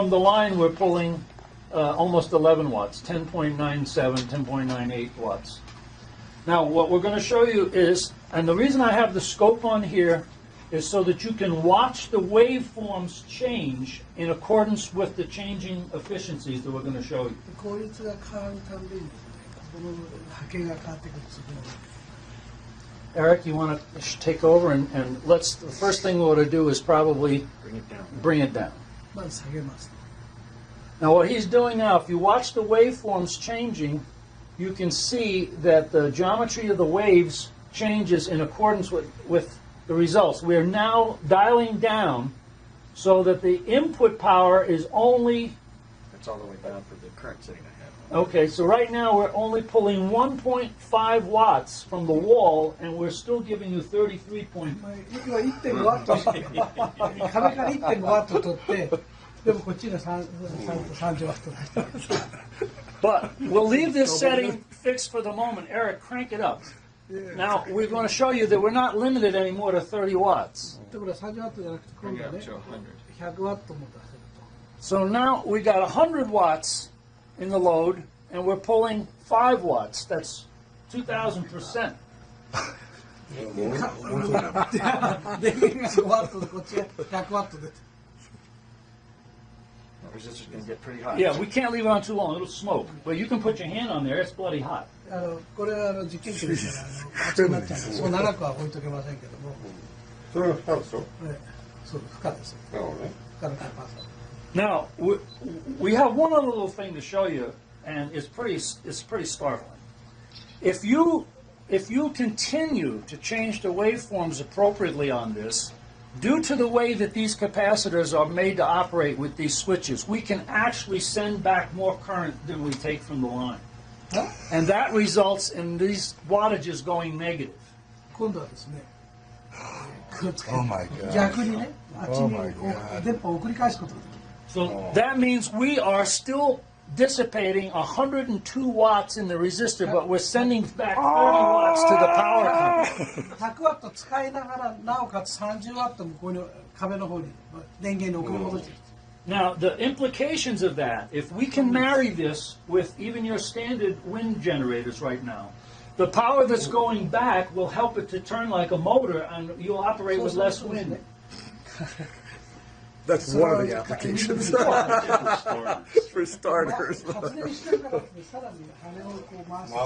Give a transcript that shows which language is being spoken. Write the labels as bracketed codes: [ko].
[en] from the line, we're pulling almost 11 watts, 10.97, 10.98 watts. Now, what we're going to show you is, and the reason I have the scope on here is so that you can watch the waveforms change in accordance with the changing efficiencies that we're going to show you. [ja] 効率が変わるたんびにこの波形が変わってくるんですよ [en] Eric, you want to take over and the first thing we ought to do is probably bring it down. [ja] まず下げます [en] Now what he's doing now, if you watch the waveforms changing, you can see that the geometry of the waves changes in accordance with the results. We are now dialing down so that the input power is only... It's all the way down for the current setting I have. Okay, so right now we're only pulling 1.5 watts from the wall, and we're still giving you 33 point... [ja] 今1.5ワット壁から1.5ワット取ってでもこっちが30ワットだ [en] But we'll leave this setting fixed for the moment. Eric, crank it up. Now, we're going to show you that we're not limited anymore to 30 watts. [ja] だから30ワットじゃなくて今度はね100ワットも出せると [en] So now we got 100 watts in the load, and we're pulling 5 watts. That's 2,000%. [ja] 電源が5ワットでこっちが100ワット出て [en] The resistor's going to get pretty hot. Yeah, we can't leave it on too long. It'll smoke. But you can put your hand on there. It's bloody hot. [ja] これは実験機ですから熱くなっちゃうんでそう長くは置いとけませんけどもそれが負荷でしょそう負荷ですなるほどね。負荷のキャパシタ [en] Now, we have one other little thing to show you. and it's pretty startling. If you continue to change the waveforms appropriately on this, due to the way that these capacitors are made to operate with these switches, we can actually send back more current than we take from the line. And that results in these wattages going negative. [ja] 今度はですね、 [en] Oh my God. [ja] 逆にね、あっち [en] Oh [ja] に [en] my God. [ja] 電波を送り返すことができる。 [en] So that meings we are still dissipating 102 watts in the resistor, but we're sending back 30 watts to the power company. [ja] 100ワット使いながら、なおかつ30ワット向こうの壁の方に電源に送り戻してる。 [en] Now, the implications of that, if we can marry this with even your standard wind generators right now, the power that's going back will help it to turn like a motor and you'll operate with less wind. That's one of the applications. For starters. [ja] 発電してるからですね、さらに羽をこう回す。